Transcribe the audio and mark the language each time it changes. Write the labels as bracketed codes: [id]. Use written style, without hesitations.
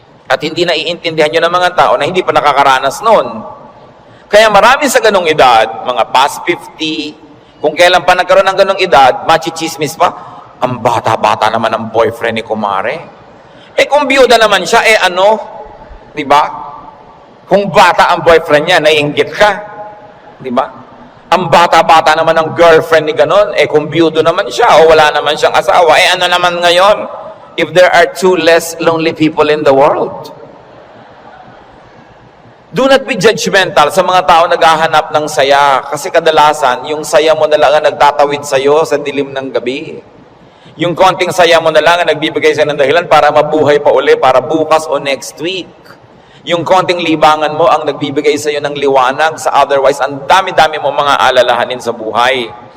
[tl] At hindi na iintindihan nyo ng mga tao na hindi pa nakakaranas noon. Kaya marami sa ganong edad, mga past 50, kung kailan pa nagkaroon ng ganong edad, machichismis pa, ang bata-bata naman ang boyfriend ni kumare. Kung biyuda naman siya, ano? Diba? Kung bata ang boyfriend niya, naiinggit ka. Diba? Ang bata-bata naman ang girlfriend ni ganon, kung biyudo naman siya o wala naman siyang asawa, ano naman ngayon? [en] If there are 2 less lonely people in the world. Do not be judgmental [tl] sa mga tao naghahanap ng saya. Kasi kadalasan, yung saya mo na lang ang nagtatawid sa'yo sa dilim ng gabi. Yung konting saya mo na lang ang nagbibigay sa'yo ng dahilan para mabuhay pa uli, para bukas o next week. Yung konting libangan mo ang nagbibigay sa'yo ng liwanag, sa otherwise, ang dami-dami mo mga alalahanin sa buhay.